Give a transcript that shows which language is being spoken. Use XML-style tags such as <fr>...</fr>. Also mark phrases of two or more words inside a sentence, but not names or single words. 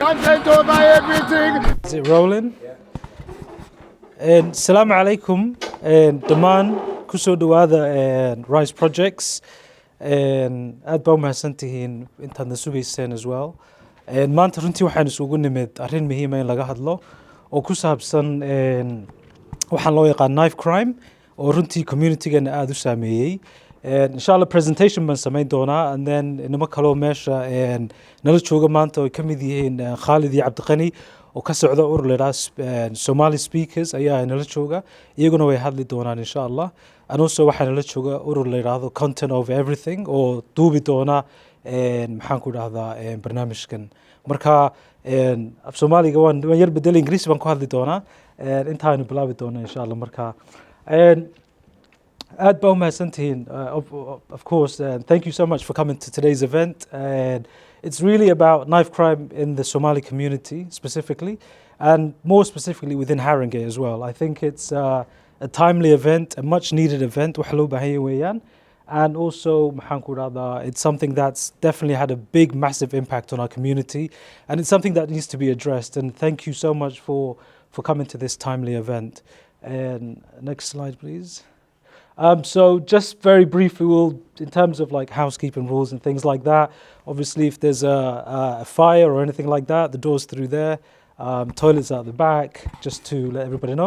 <en>content over everything. Is it rolling?</en> <ar>السلام عليكم,</ar> <so>dhammaan kusoo dhawaada Rise Projects. Aad baa umahadsantihiin intaad na sugayseen</so> <en>as well.</en> <so>Maanta runtii waxaan isugu nimid arrin muhiima in laga hadlo oo ku saabsan waxaan loo yaqaan</so> <en>knife crime</en> <so>oo runtii community-gana aad u saameeyey. Inshallah presentation baan samayn doonaa,</so> <en>and then</en> <so>inama kaloo meesha nala jooga maanta oo ka mid yihiin Khalid iyo Abdi Pani oo ka socda urur la yiraahdo Somali Speakers ayaa nala jooga, iyaguna way hadli doonaan inshallah.</so> <en>And also</en> <so>waxaa nala jooga urur la yiraahdo Content Over Everything oo duubi doona maxaan ku dhahdaa barnaamijkan. Marka af Soomaaliga waan yar bedel Ingiriisi baan ku hadli doonaa intaanu bilaabi doona inshallah. Marka aad baa umahadsantihiin,</so> <en>of course, thank you so much for coming to today's event. And it's really about knife crime in the Somali community specifically, and more specifically within Haringey as well. I think it's a timely event, a much needed event,</en> <so>wax loo baahan yahay weeyaan.</so> <en>And also,</en> <so>maxaan ku dhahdaa,</so> <en>it's something that's definitely had a big, massive impact on our community, and it's something that needs to be addressed. And thank you so much for coming to this timely event. And next slide, please. So just very briefly, in terms of like housekeeping rules and things like that, obviously if there's a fire or anything like that, the door's through there, toilets out the back, just to let everybody know.</en>